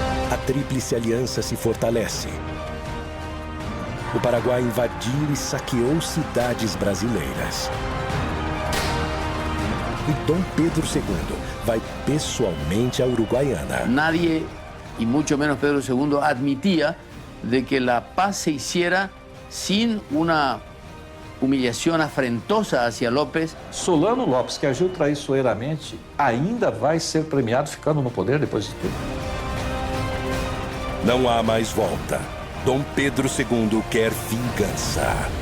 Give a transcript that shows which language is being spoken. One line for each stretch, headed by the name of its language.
Portuguese: A Tríplice Aliança se fortalece. O Paraguai invadiu e saqueou cidades brasileiras. E Dom Pedro II vai pessoalmente a Uruguaiana.
Spanish: Nadie, y mucho menos Pedro II, admitía de que la paz se hiciera sin una humillación afrentosa hacia López.
Portuguese: Solano Lopes, que agiu traiçoeiramente, ainda vai ser premiado ficando no poder depois de tudo. Não há mais volta. Dom Pedro II quer vingança.